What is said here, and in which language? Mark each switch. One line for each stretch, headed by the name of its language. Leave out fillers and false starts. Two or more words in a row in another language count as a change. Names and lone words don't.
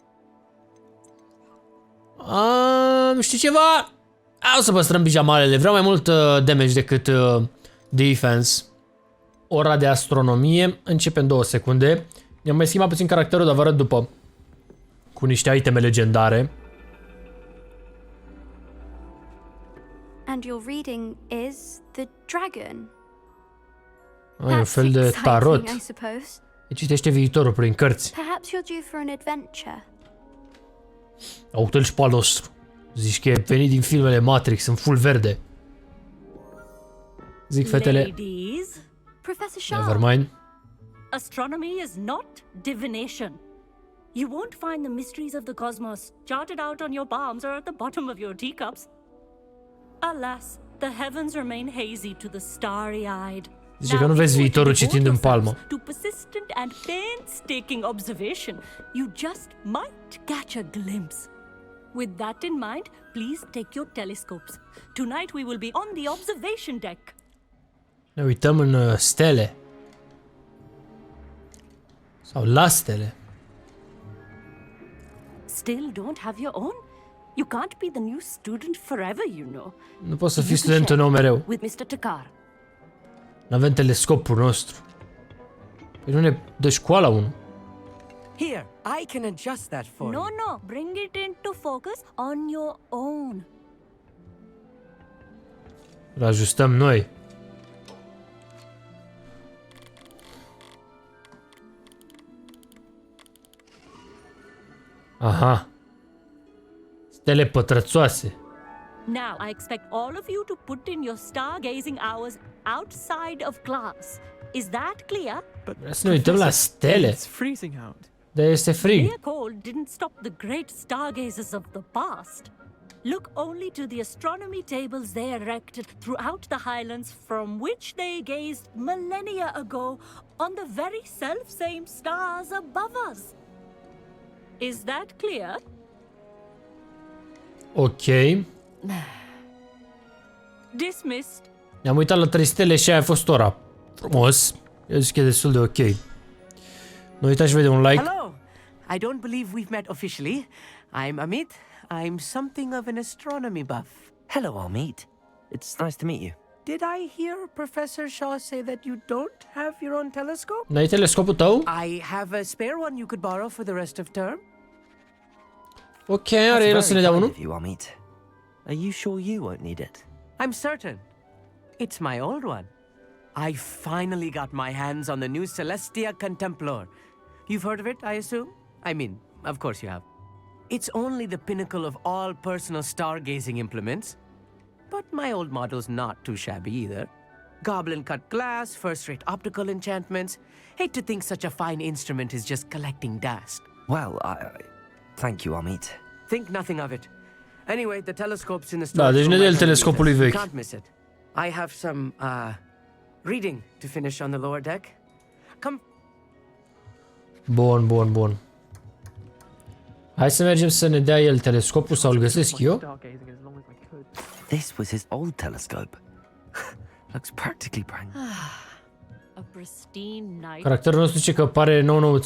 Romanian: Știi ceva? O să păstrăm pijamalele. Vreau mai mult damage decât defense. Ora de astronomie. Începe în 2 secunde. I-am mai schimbat puțin caracterul, dar vă arăt după. Cu niște iteme legendare.
English: And your reading is the dragon.
Romanian: E un fel de tarot.
English: I suppose.
Romanian: Îi citește viitorul prin cărți.
English: Perhaps you're due for an adventure.
Romanian: Uite-l și pe al nostru. Zici că e venit din filmele Matrix, în full verde. Zic fetele.
English: Ladies. Professor Sharp. Nevermind. Astronomy is not divination. You won't find the mysteries of the cosmos charted out on your palms or at the bottom of your teacups. Alas, the heavens remain hazy to the starry-eyed.
Romanian: Zice că nu vezi viitorul citind în palmă.
English: To persistent and painstaking observation, you just might catch a glimpse. With that in mind, please take your telescopes. Tonight we will be on the observation deck.
Romanian: Ne uităm în stele. Sau la stele.
English: Still don't have your own? You can't be the new student forever, you know.
Romanian: Nu poți să fii studentul nou mereu.
English: With Mr. Takar.
Romanian: N-avem telescopul nostru. Păi nu ne dă școala unul.
English: Here, I can adjust that for you. No, bring it into focus on your own.
Romanian: Îl ajustăm noi. Aha. Stele pătrățoase.
English: Now, I expect all of you to put in your stargazing hours outside of class. Is that clear?
Romanian: Vreau să ne uităm la stele.
English: It's freezing out.
Romanian: Dar este frig.
English: Mere cold didn't stop the great stargazers of the past. Look only to the astronomy tables they erected throughout the highlands from which they gazed millennia ago on the very self-same stars above us. Is that clear? Ok. Dismissed.
Romanian: Ne-am uitat la 3 stele și aia a fost ora. Frumos. Eu zic că e destul de ok. Nu uitați și vede un like.
English: Hello. I don't believe we've met officially. I'm Amit. I'm something of an astronomy buff. Hello, Amit. It's nice to meet you. Did I hear Professor Shaw say that you don't have your own telescope?
Romanian: N-ai telescopul tău?
English: I have a spare one you could borrow for the rest of term.
Romanian: Ok, are el o să ne dea
English: Kind
Romanian: unul.
English: of you, Amit. Are you sure you won't need it? I'm certain. It's my old one. I finally got my hands on the new Celestia Contemplor. You've heard of it, I assume? I mean, of course you have. It's only the pinnacle of all personal stargazing implements. But my old model's not too shabby either. Goblin-cut glass, first-rate optical enchantments. Hate to think such a fine instrument is just collecting dust. Well, thank you, Amit. Think nothing of it. Anyway, the telescope's in the
Romanian: Da,
English: storage
Romanian: deci ne
English: room
Romanian: dă el
English: right
Romanian: telescopul lui
English: underneath
Romanian: vechi.
English: us. Can't miss it. I have some, reading to finish on the lower deck. Come.
Romanian: Bun. Hai să mergem să ne dea el telescopul sau îl găsesc eu.
English: This was his old telescope. Looks practically brand new. A pristine night.
Romanian: Caracterul nostru zice că pare nou-nouț.